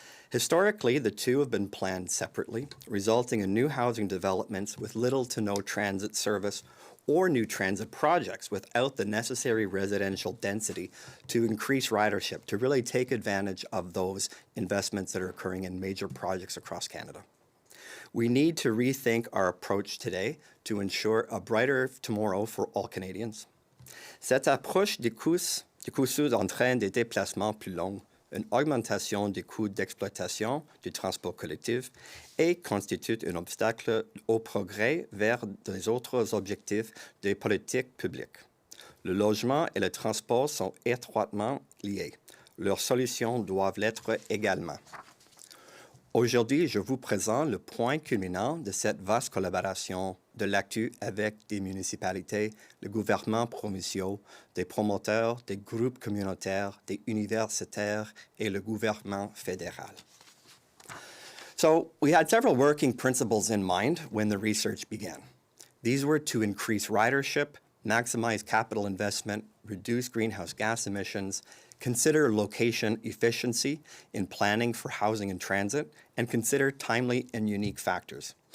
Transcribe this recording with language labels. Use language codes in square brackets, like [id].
[en] Historically, the two have been planned separately, resulting in new housing developments with little to no transit service or new transit projects without the necessary residential density to increase ridership, to really take advantage of those investments that are occurring in major projects across Canada. We need to rethink our approach today to ensure a brighter tomorrow for all Canadians. [fr] Cette approche des coûts entraîne des déplacements plus longs, une augmentation des coûts d'exploitation du transport collectif et constitue un obstacle au progrès vers les autres objectifs des politiques publiques. Le logement et le transport sont étroitement liés. Leurs solutions doivent l'être également. Aujourd'hui, je vous présente le point culminant de cette vaste collaboration de l'ACTU avec des municipalités, le gouvernement provincial, des promoteurs, des groupes communautaires, des universitaires et le gouvernement fédéral. [en] So we had several working principles in mind when the research began. These were to increase ridership, maximize capital investment, reduce greenhouse gas emissions, consider location efficiency in planning for housing and transit, and consider timely and unique factors.